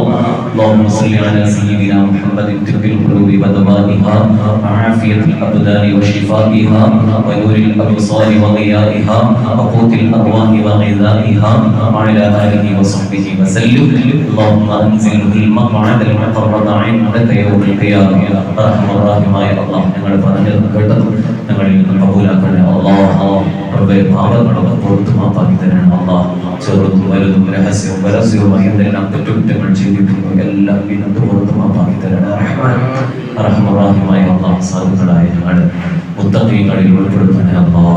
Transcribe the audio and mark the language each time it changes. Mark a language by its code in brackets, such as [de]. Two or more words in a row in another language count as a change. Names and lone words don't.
[ar] اللهم صل على سيدنا محمد طب القلوب ودوائها وعافية الأبدان وشفائها ونور الأبصار وضيائها وقوت الأرواح وغذائها وعلى آله وصحبه وسلم. اللهم أنزله المقعد المقرب عندك يوم القيامة. أرحم الراحمين الله [ml] ഞങ്ങൾ പറഞ്ഞത് കേട്ടത് ഞങ്ങളിൽ നിന്ന് കബൂലാക്കണേ അല്ലാഹ്. റബ്ബേ പാപങ്ങളൊക്കെ പുറത്തു മാപ്പാക്കി തരണം അല്ലാഹ്. ചെറുതും വലുതും രഹസ്യവും പരസ്യവുമായി എന്തെല്ലാം തെറ്റുകുറ്റങ്ങൾ ചെയ്തിട്ടുണ്ടോ എല്ലാം വീണ്ടും പുറത്തു മാപ്പാക്കി തരണം റഹ്മാനായ അല്ലാഹ്. സാധുക്കളായ ഞങ്ങൾ മുത്തഖീങ്ങളിൽ ഉൾപ്പെടുത്തണേ അല്ലാഹ്.